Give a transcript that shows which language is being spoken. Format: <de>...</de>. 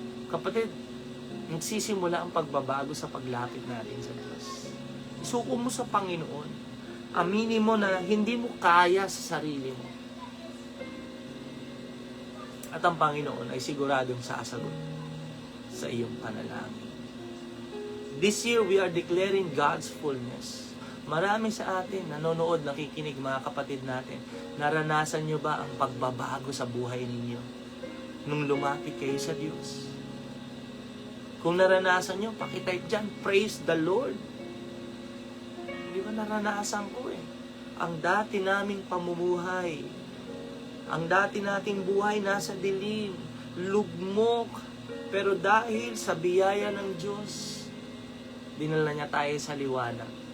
<tl>Kapatid, nagsisimula ang pagbabago sa paglapit natin sa Diyos. Isuko mo sa Panginoon. Aminin mo na hindi mo kaya sa sarili mo. At ang Panginoon ay siguradong sasagot sa iyong panalangin.</tl> <en>This year, we are declaring God's fullness.</en> <tl>Marami sa atin, nanonood, nakikinig, mga kapatid natin, naranasan nyo ba ang pagbabago sa buhay ninyo nung lumapit kayo sa Diyos? Kung naranasan nyo, pakitype dyan,</tl> <en>praise the Lord.</en> <tl>Hindi ba naranasan ko ang dati naming pamumuhay, ang dati nating buhay nasa dilim, lugmok, pero dahil sa biyaya ng Diyos, dinala niya tayo sa liwanag.</tl>